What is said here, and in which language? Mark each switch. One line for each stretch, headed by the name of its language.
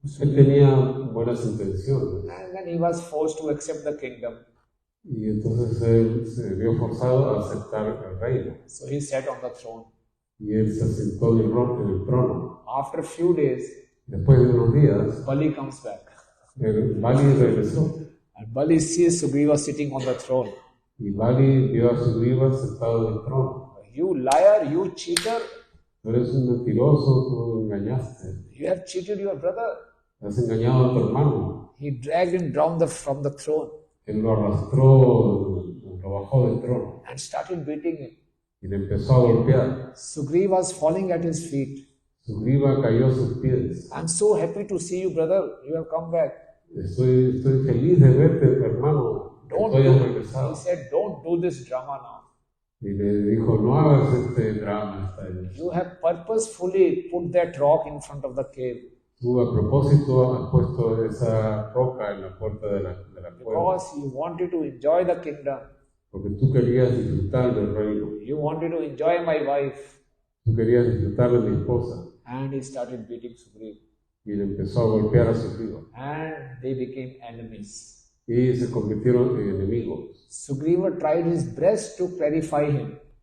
Spanish: Él tenía buenas intenciones.
English: And then he was forced to accept the kingdom.
Spanish: Y entonces él se vio forzado a aceptar el reino.
English: So he sat on the throne.
Spanish: Y él se sentó en el trono.
English: After a few days,
Spanish: Después de unos días,
English: Bali comes back.
Spanish: el Bali regresó.
English: And Bali sees Sugriva sitting on the throne.
Spanish: Y Bali vio a Sugriva sentado en el trono.
English: You liar, you cheater.
Spanish: Tú eres un mentiroso, tú engañaste.
English: You have cheated your brother.
Spanish: Has engañado a tu hermano.
English: He dragged him down from the throne
Spanish: Él lo arrastró, lo bajó del trono.
English: and started beating him.
Spanish: Y le empezó a golpear.
English: Sugriva was falling at his feet.
Spanish: Sugriva cayó a sus pies.
English: I'm so happy to see you, brother. You have come back.
Spanish: Estoy feliz de verte, hermano.
English: Don't
Spanish: Estoy
English: do,
Spanish: regresado.
English: he said, don't do this drama now.
Spanish: Y le dijo, no hagas este drama esta vez.
English: You have purposefully put that rock in front of the cave
Spanish: Tú a propósito has puesto esa roca en la puerta de la cueva.
English: because you wanted to enjoy the kingdom.
Spanish: Porque tú querías disfrutar del reino.
English: You wanted to enjoy my wife.
Spanish: Tú querías disfrutar de mi esposa.
English: And he started beating Sugriva.
Spanish: Y le empezó a golpear a Sugriva.
English: And they became enemies.
Spanish: Y se convirtieron en enemigos.
English: Sugriva tried his best to clarify him.